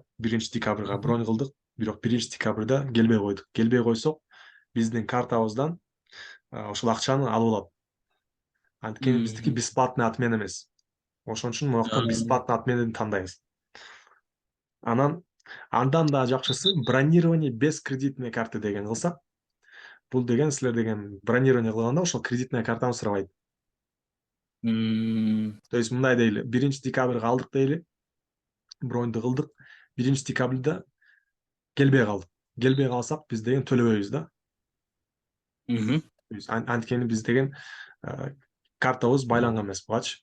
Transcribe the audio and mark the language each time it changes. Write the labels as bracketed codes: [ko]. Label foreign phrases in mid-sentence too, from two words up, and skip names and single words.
[ky] 1-декабрга бронь кылдык, бирок 1-декабрда келбей койдук. Келбей койсок, биздин картабыздан ошол акчаны алып алат. Анткени биздики [ru] бесплатный отмена [ky] эмес. Ошон үчүн могуктан [ru] бесплатно отменени [ky] тандайбыз. Андан да жакшысы [ru] бронирование без кредитной карты [ky] деген кылсак. Бул деген силер деген бронирование кылганда ошол [ru] кредитная картаны [ky] сурабайт. [ru] То есть [ky] мындай дейли, 1-декабрга алдык дейли, броньду кылдык, 1-декабрда келбей калдык. Келбей калсак биз деген төлөбөйбүз да. Анткени биз деген картабыз байланган эмес бугачы.